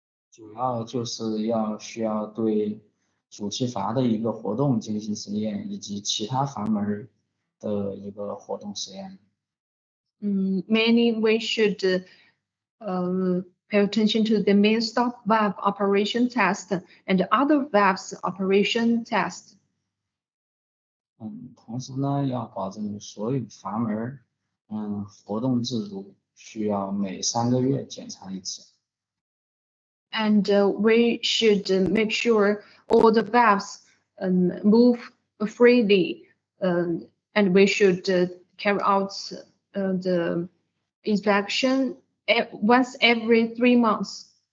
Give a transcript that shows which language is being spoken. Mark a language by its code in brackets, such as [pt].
[zh] 主要就是需要对主气阀的一个活动进行实验，以及其他阀门的一个活动实验。 [en] Mainly we should pay attention to the main stop valve operation test and other valves operation test. [zh] 同时呢，要保证所有阀门活动制度需要每3个月检查一次。 [en] And we should make sure all the valves move freely, and we should carry out the inspection once every 3 months.